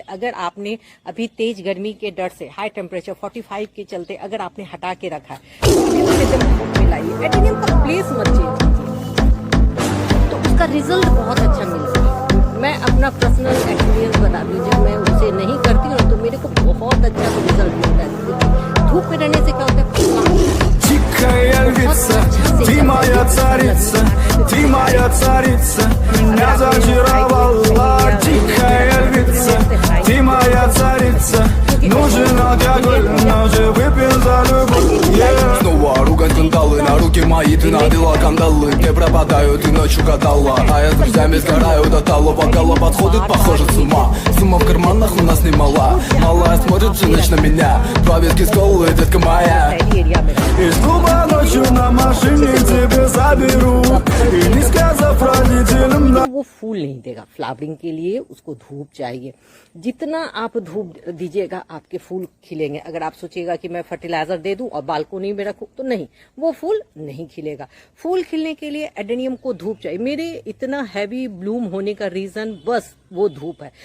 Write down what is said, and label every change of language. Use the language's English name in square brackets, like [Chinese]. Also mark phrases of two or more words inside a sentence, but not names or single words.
[Hindi] अगर आपने अभी तेज गर्मी के डर से [English] high temperature [Hindi] 45 के चलते अगर आपने हटा के रखा है तो एकदम धूप में लाइए, एडेनियम का प्लेस मत चेंज कीजिए, तो उसका रिजल्ट बहुत अच्छा मिलेगा। मैं अपना [English] personal experience [Hindi] बता दूं, जब मैं उसे नहीं करती हूँ तो मेरे को बहुत अच्छा रिजल्ट मिलता है। धूप में रहने से क्या होता है, [Russian] Тихая львица, ты моя царица, ты моя царица, меня зачаровала. Тихая львица, ты моя царица, нужен алкоголь, но же выпьем за любовь. Снова ругань кандалы, на руки мои ты надела кандалы. Где пропадаю, ты ночью гадала, а я с друзьями сгораю до тала. Вокала подходит, похоже, с ума. Сумма в карманах у нас немала. Малая смотрит всю ночь на меня, два виски с колой, детка моя. Из клуба ночью на машине тебе заберу, и не сказав родителям. [Hindi] वो फूल नहीं देगा। फ्लावरिंग के लिए उसको धूप चाहिए। जितना आप धूप दीजिएगा आपके फूल खिलेंगे। अगर आप सोचिएगा कि मैं फर्टिलाइजर दे दूं और बालकोनी में रखूं, तो नहीं, वो फूल नहीं खिलेगा। फूल खिलने के लिए एडेनियम को धूप चाहिए। मेरे इतना [English] heavy bloom [Hindi] होने का रीजन बस वो धूप है।